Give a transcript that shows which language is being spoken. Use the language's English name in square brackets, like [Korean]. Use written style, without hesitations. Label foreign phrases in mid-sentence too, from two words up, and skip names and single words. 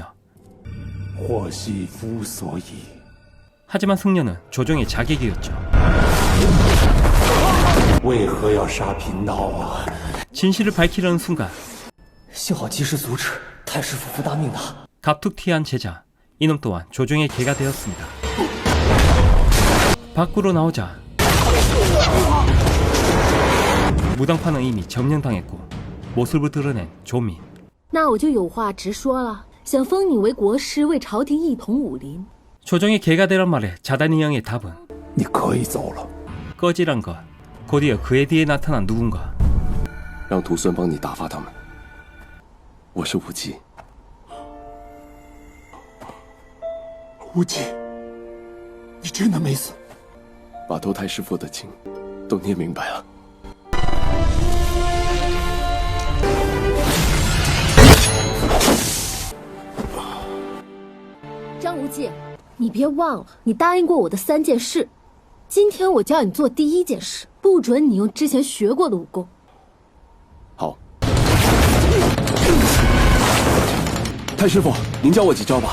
[Chinese] 祸兮福所倚。 [Korean] 하지만 승려는 조정의 자객이었죠. [Chinese] 为何要杀贫道啊？ [Korean] 진실을 밝히려는 순간 [Chinese] 幸好及时阻止，太师傅不大命的。 [Korean] 갑툭튀한 제자. 이놈 또한 조정의 개가 되었습니다. 밖으로 나오자 무당파는 이미 점령당했고 모습을 드러낸 조민. [Chinese] 那我就有话直说了，想封你为国师，为朝廷一统武林。 [Korean] 조정의 개가 되란 말에 자단이 형의 답은 [Chinese] 你可以走了。 [Korean] 꺼지란 것. 곧이어 그의 뒤에 나타난 누군가. [Chinese] 让徒孙帮你打发他们。我是无忌。无忌，你真的没死？把头太师傅的情都念明白了。张无忌，你别忘了，你答应过我的3件事。今天我教你做第1件事，不准你用之前学过的武功。好。太师傅，您教我几招吧。